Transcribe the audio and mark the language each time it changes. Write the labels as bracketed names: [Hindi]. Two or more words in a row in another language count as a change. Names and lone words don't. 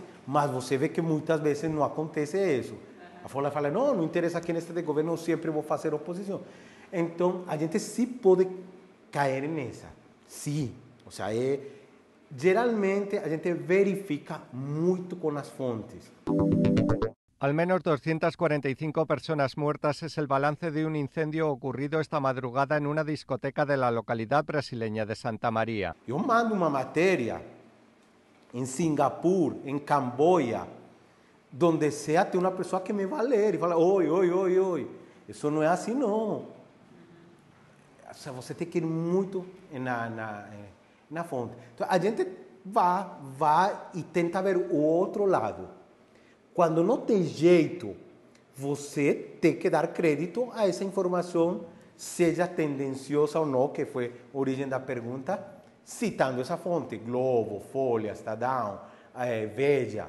[Portuguese] Mas você vê que muitas vezes não acontece isso. A Folha fala, não interessa quem esteja de governo, eu sempre vou fazer oposição. Então, a gente sim pode cair nessa. Sim. Ou seja, geralmente a gente verifica muito com as fontes. [Spanish] Al menos 245 personas muertas es el balance de un incendio ocurrido esta madrugada en una discoteca de la localidad brasileña de Santa María. [Portuguese] Eu mando uma matéria em Singapur, em Camboya, [Spanish] donde sea [Portuguese] tem uma pessoa que me vai ler e fala, oi. Isso não é assim, não. Ou seja, você tem que ir muito na fonte. Então, a gente vai e tenta ver o outro lado. Quando não tem jeito, você tem que dar crédito a essa informação, seja tendenciosa ou não, que foi a origem da pergunta, citando essa fonte, Globo, Folha, Estadão, Veja.